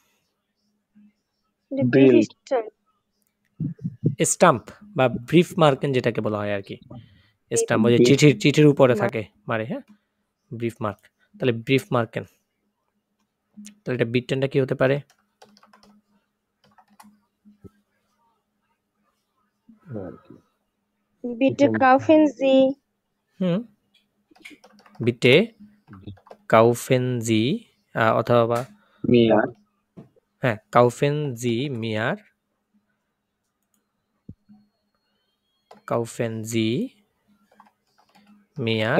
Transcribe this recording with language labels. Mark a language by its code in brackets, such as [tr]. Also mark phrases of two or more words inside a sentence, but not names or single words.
[bn] Bill. স্টাম্প বা [de] Briefmarken [bn] যেটাকে বলা হয় আর কি। স্টাম্প ওই যে চিঠির উপরে থাকে মারে হ্যাঁ [de] Briefmark. [bn] তাহলে [de] Briefmarken [bn] তাহলে এটা বিটটেনটা কি হতে পারে? [de] Bitte kaufen Sie. হুম Bitte kaufen Sie অথবা [bn] মিয়ার [de] হ্যাঁ kaufen Sie mir kaufen Sie mir